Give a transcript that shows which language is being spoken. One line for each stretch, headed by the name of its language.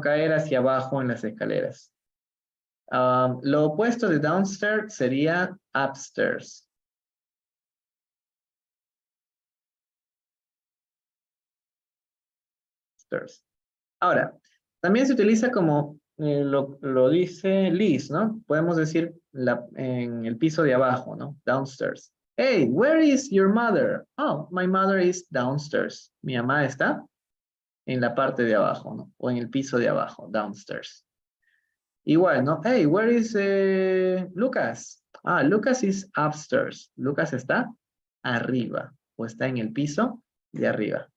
Spanish: Caer hacia abajo en las escaleras. Lo opuesto de downstairs sería upstairs. Ahora, también se utiliza como lo dice Liz, ¿no? Podemos decir en el piso de abajo, ¿no?
English: Downstairs. Hey, where is your mother? Oh, my mother is downstairs.
Spanish: Mi mamá está en la parte de abajo, ¿no? O en el piso de abajo, downstairs. Igual, ¿no?
English: Hey, where is Lucas? Ah, Lucas is upstairs.
Spanish: Lucas está arriba o está en el piso de arriba.